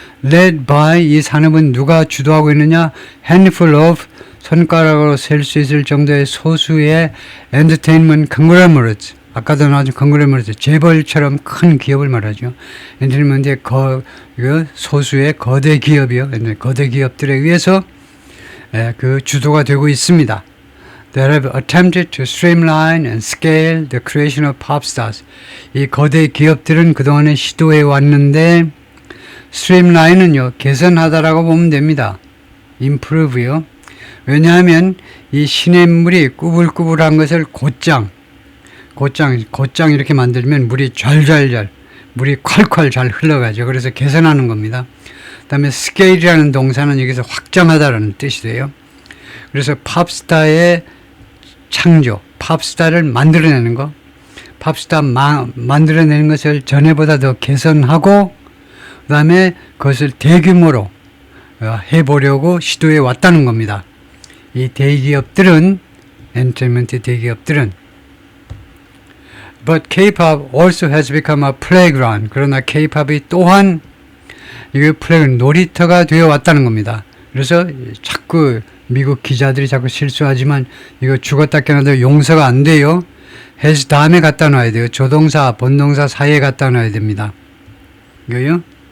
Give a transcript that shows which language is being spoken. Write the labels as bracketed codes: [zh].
[en] Led by, [ko] 이 산업은 누가 주도하고 있느냐? [en] handful of, [ko] 손가락으로 셀 수 있을 정도의 소수의 [en] entertainment conglomerates, [ko] 아까도 나왔죠. conglomerates, 재벌처럼 큰 기업을 말하죠. entertainment의 소수의 거대 기업이요. 거대 기업들에 의해서 그 주도가 되고 있습니다. [en] They have attempted to streamline and scale the creation of pop stars. [ko] 이 거대 기업들은 그동안에 시도해 왔는데 streamline은요, 개선하다라고 보면 됩니다. improve요. 왜냐하면 이 시냇물이 꾸불꾸불한 것을 곧장 이렇게 만들면 물이 물이 콸콸 잘 흘러가죠. 그래서 개선하는 겁니다. 그 다음에 scale이라는 동사는 여기서 확장하다라는 뜻이 돼요. 그래서 팝스타의 창조, 팝스타를 만들어내는 거, 팝스타 만들어내는 것을 전에보다 더 개선하고, 그 다음에 그것을 대규모로 해보려고 시도해 왔다는 겁니다. 이 대기업들은, 엔터테인먼트 대기업들은. [en] But K-pop also has become a playground. [ko] 그러나 K-pop이 또한 이게 놀이터가 되어 왔다는 겁니다. 그래서 자꾸 미국 기자들이 자꾸 실수하지만 이거 죽었다 깨어나도 용서가 안 돼요. has 다음에 갖다 놔야 돼요. 조동사, 본동사 사이에 갖다 놔야 됩니다. 이거요.